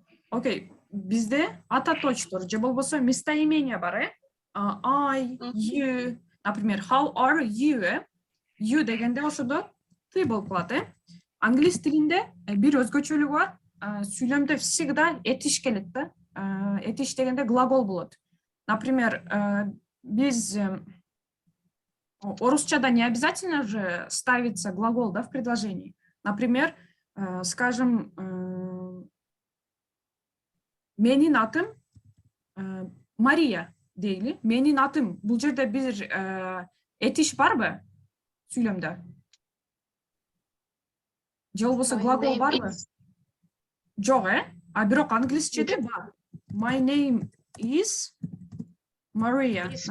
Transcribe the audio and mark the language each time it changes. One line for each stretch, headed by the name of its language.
Kyrgyz: Окей, бизде атоочторду же болбосо местоимение бар, I, you.
English: Например, how are you?
Kyrgyz: You дегенде ошодо ты болуп калат, Англис тилинде бир өзгөчөлүгү бар. Сүйлөмдө всегда этиш келет да. Этиш дегенде глагол болот.
Russian: Например,
Kyrgyz: биз орусчада
Russian: не обязательно же ставится глагол, да, в предложении. Например, скажем,
Kyrgyz: менин атым Мария дейли. Менин атым. Бул жерде бир этиш барбы сүйлөмдө? Же болбосо глагол барбы? Жок, а бирок англисчеде бар.
English: My name is Maria.